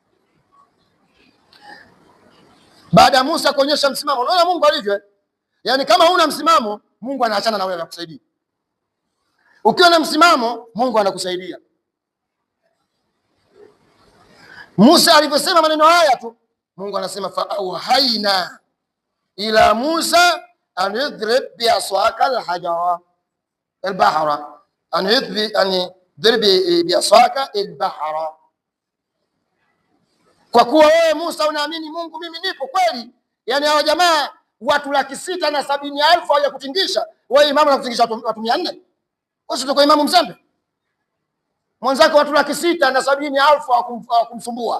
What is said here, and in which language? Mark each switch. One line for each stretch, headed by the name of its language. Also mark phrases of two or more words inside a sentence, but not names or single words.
Swahili: Baada ya Musa kuonyesha msimamo, unaona Mungu alivyo. Yaani kama huna msimamo, Mungu anaachana na wewe, anakusaidia. Ukiwa na msimamo, Mungu anakusaidia. Musa alivyosema maneno haya tu, Mungu anasema
Arabic: فأوحينا إلى موسى أن اضرب بعصاك الحجر البحر أن اضرب بعصاك البحر.
Swahili: Kwa kuwa wewe Musa unaamini Mungu, mimi nipo kweli. Yaani hao jamaa watu 670,000 hawajakutingisha. Wewe imamu unakutingisha watu 400. Wewe sio imamu mzembe. Mwanzako watu 670,000 hawakumsumbua.